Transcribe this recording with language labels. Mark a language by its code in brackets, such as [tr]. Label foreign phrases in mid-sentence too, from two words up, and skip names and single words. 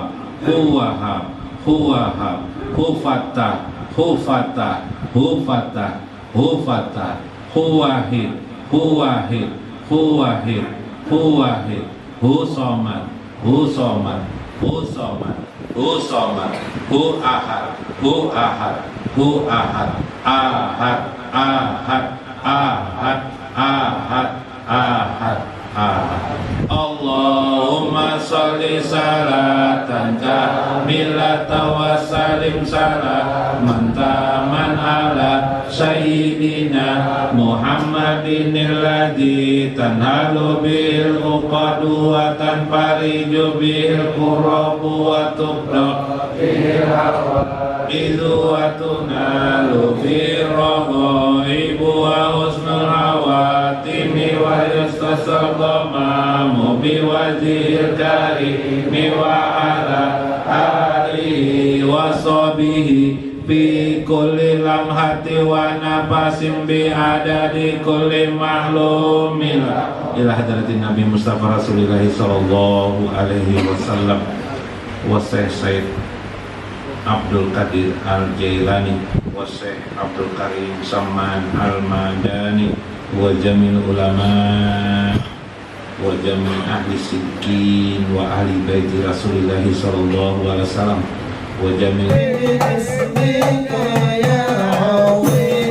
[ar] هو وهاب، هو وهاب، هو فتاح، هو فتاح، هو فتاح، هو فتاح، هو واحد، هو واحد، هو واحد، هو واحد، هو صمد، هو صمد، هو صمد، هو صمد، هو أحد، هو أحد، هو أحد، أحد، أحد، أحد، أحد، أحد، أحد. اللهم صل صلاة كاملة وسلم سلاما تاما على سيدنا محمد الذي تنحل به العقد وتنفرج به الكرب وتقضى به الحوائج وتنال به الرغائب وحسن الخواتيم ويستسقى الغمام بوجهه الكريم و على آله وصحبه في كل لمحة ونفس بعدد كل معلوم إلى حضرة النبي المصطفى رسول الله صلى الله عليه وسلم وسيد عبد القادر الجيلاني وشيخ عبد الكريم سمان المدني وجميع العلماء وجميع أهل الصدق وأهل بيت رسول الله صلى الله عليه وسلم وجميع